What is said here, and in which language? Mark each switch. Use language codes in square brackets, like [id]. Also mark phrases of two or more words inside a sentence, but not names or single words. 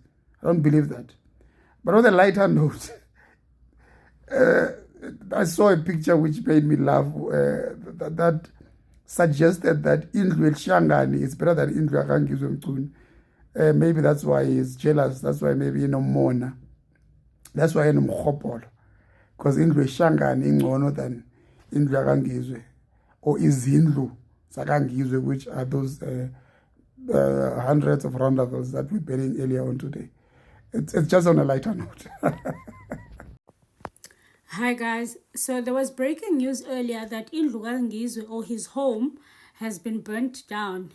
[en] I don't believe that. But on the lighter note, I saw a picture which made me laugh that suggested that [zu] Indlu Shangani [en] is better than [zu] Indlu Ngizwe Mchunu. [en] Maybe that's why he's jealous. That's why maybe Mona. That's why enomkhopolo, because [zu] indlu eShangani ingcono [en] than [zu] indlu yaKangizwe [en] or [zu] izindlu zaKangizwe, [en] which are those hundreds of roundabouts that we're burning earlier on today. It's just on a lighter note. Hi guys, so there was breaking news earlier that [zu] Indlu kaNgizwe, [en] or his home, has been burnt down.